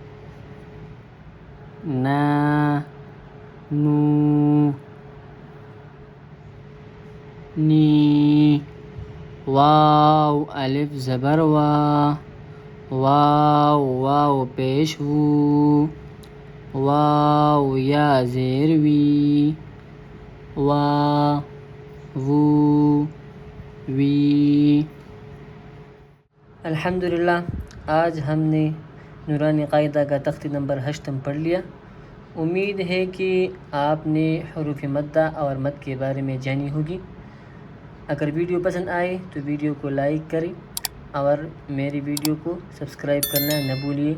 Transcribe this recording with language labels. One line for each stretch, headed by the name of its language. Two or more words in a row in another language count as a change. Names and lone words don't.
Urdu: نا نو نی، واو الف زبر وا، واو واو پیش وو، واو یا زیر وی، وا وو وی۔ الحمدللہ آج ہم نے نورانی قاعدہ کا تختی نمبر 8 پڑھ لیا۔ امید ہے کہ آپ نے حروف مدہ اور مد کے بارے میں جانی ہوگی۔ اگر ویڈیو پسند آئے تو ویڈیو کو لائک کریں اور میری ویڈیو کو سبسکرائب کرنا نہ بھولیے۔